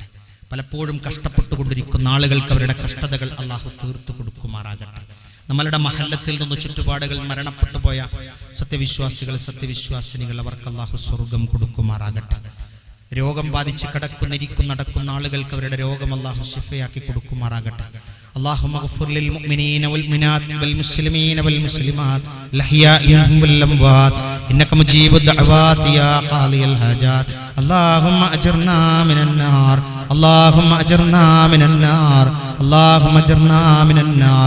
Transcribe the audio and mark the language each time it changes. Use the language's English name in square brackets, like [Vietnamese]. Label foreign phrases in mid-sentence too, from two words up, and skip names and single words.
[Malayalam] പലപ്പോഴും കഷ്ടപ്പെട്ടുകൊണ്ടിരിക്കുന്ന ആളുകൾക്ക് അവരുടെ കഷ്ടതകൾ അല്ലാഹു തീർത്തു കൊടുക്കുമാറാകട്ടെ. നമ്മളുടെ മഹല്ലത്തിൽ നിന്ന് ചുറ്റുപാടുകൾ മരണപ്പെട്ടു പോയ സത്യവിശ്വാസികൾ, സത്യവിശ്വാസിനികൾ, അവർക്ക് അല്ലാഹു സ്വർഗം കൊടുക്കുമാറാകട്ടെ. രോഗം ബാധിച്ച് കിടക്കുന്ന നടക്കുന്ന ആളുകൾക്ക് അവരുടെ രോഗം അല്ലാഹു ശിഫയാക്കി കൊടുക്കുമാറാകട്ടെ. [Arabic] اللهم اغفر للمؤمنين والمؤمنات والمسلمين والمسلمات الأحياء منهم والأموات إنك مجيب الدعوات يا قاضي الحاجات. اللهم أجرنا من النار، اللهم أجرنا من النار، اللهم أجرنا من النار.